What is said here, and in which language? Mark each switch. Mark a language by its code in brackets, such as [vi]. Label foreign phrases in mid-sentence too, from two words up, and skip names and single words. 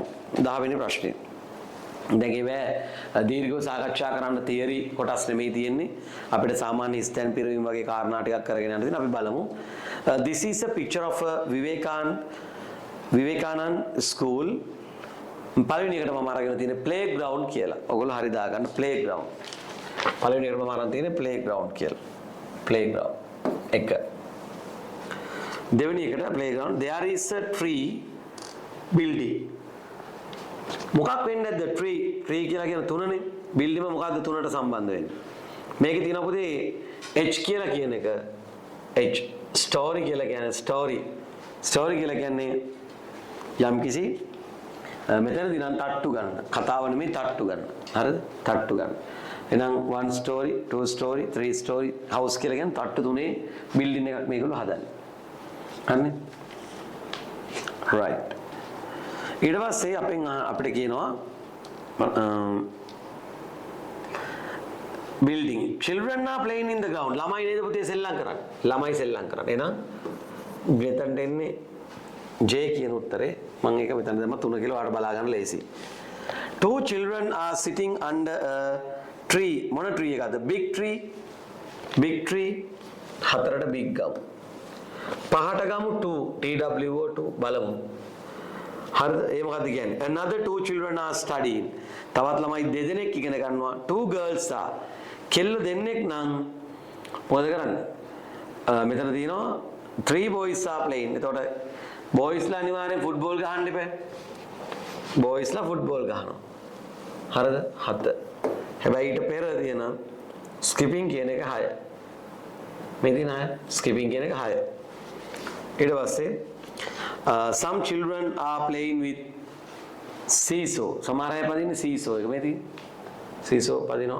[si] 10 වෙනි ප්‍රශ්නේ. දැන් ඒවැ දීර්ඝව සාකච්ඡා කරන්න තියරි කොටස් නෙමෙයි තියෙන්නේ. අපිට සාමාන්‍ය ස්ටෑන් පිරවීම වගේ කාරණා ටිකක් කරගෙන යන්න තියෙනවා. අපි බලමු. [en] This is a picture of a Vivekanand school. [si] පළවෙනි එකට මම අරගෙන තියෙන්නේ playground කියලා. ඔයගොල්ලෝ හරි දාගන්න playground. පළවෙනි එකට මම අරන් තියෙන්නේ playground කියලා. playground. එක. දෙවෙනි එකට playground. [en] There is a tree building. [si] මොකක් වෙන්නේ නැද්ද tree කියලා කියන තුනනේ. building එක මොකද්ද තුනට සම්බන්ධ වෙන්නේ? මේකේ තියෙන පොතේ H කියලා කියන එක H story කියලා කියන්නේ story කියලා කියන්නේ යම්කිසි මෙතනදී නම් තට්ටු ගන්න. කතාව නෙමෙයි තට්ටු ගන්න. හරිද? තට්ටු ගන්න. එහෙනම් [en] 1 story, 2 story, 3 story house [si] කියලා කියන්නේ තට්ටු තුනේ building එකක් මේගොල්ලෝ හදන්නේ. හරිනේ? right. ඊට පස්සේ අපිට කියනවා building. [en] Children are playing in the ground. [si] ළමයි නේද පුතේ සෙල්ලම් කරන්නේ. ළමයි සෙල්ලම් කරන්නේ. එහෙනම් මෙතනට එන්නේ J කියන උත්තරේ. මම ඒක මෙතන දැම්ම 3 කියලා ඔයාලට බලා ගන්න ලේසි. [en] 2 children are sitting under a tree. [si] මොන tree එකද? [en] Big tree. [si] හතරට big ගමු. පහට ගමු 2. TWO2 බලමු. හරිද? ඒ මොකද්ද කියන්නේ? [en] Another 2 children are studying. [si] තවත් ළමයි දෙදෙනෙක් ඉගෙන ගන්නවා. [en] 2 girls are. [si] කෙල්ල දෙන්නෙක් නම් මොකද කරන්නේ? [en] මෙතන තියෙනවා 3 boys are playing. [si] එතකොට boysලා අනිවාර්යෙන් ෆුට්බෝල් ගහන්න එපා. boysලා ෆුට්බෝල් ගහනවා. හරිද? 7. හැබැයි ඊට පෙර තියෙන skipping කියන එක 6. මේ තියෙන [en] 6 skipping [si] කියන එක 6. ඊට පස්සේ [en] some children are playing with seesaw. [si] සමහර අය පදින්නේ seesaw එක. මේ තියෙන seesaw පදිනවා.